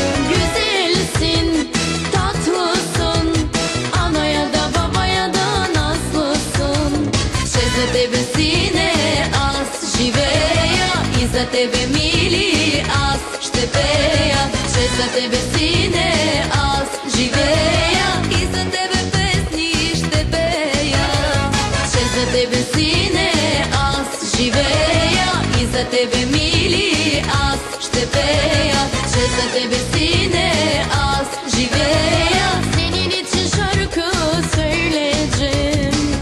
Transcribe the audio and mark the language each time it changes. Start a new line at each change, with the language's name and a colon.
Turkish: Güzelsin, tatlısın, anaya da babaya da nazlısın.
Bulgarian: Ще за тебе, сине, аз живея и за тебе, мили, аз ще пея. Ще за тебе, сине, аз живея и за тебе песни ще пея. Ще за тебе, сине, аз живея и за тебе, мили, аз ще пея. Ще за тебе, sine, аз живея.
Turkish: Senin için şarkı söyleyeceğim.